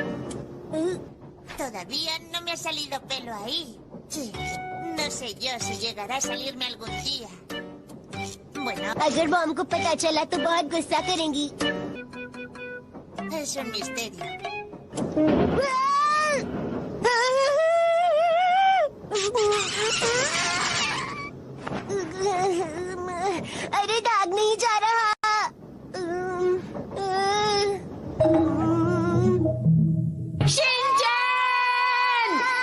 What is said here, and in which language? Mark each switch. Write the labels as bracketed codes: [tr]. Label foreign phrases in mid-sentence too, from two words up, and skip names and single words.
[es] Todavía no me ha salido pelo ahí. Sí, no sé yo si llegará a salirme algún día. Bueno, [hi] अगर मॉम को पता चला तो बहुत गुस्सा करेंगी। [es] es un misterio. [hi] अरे दाग नहीं जा रहा। शिनचैन!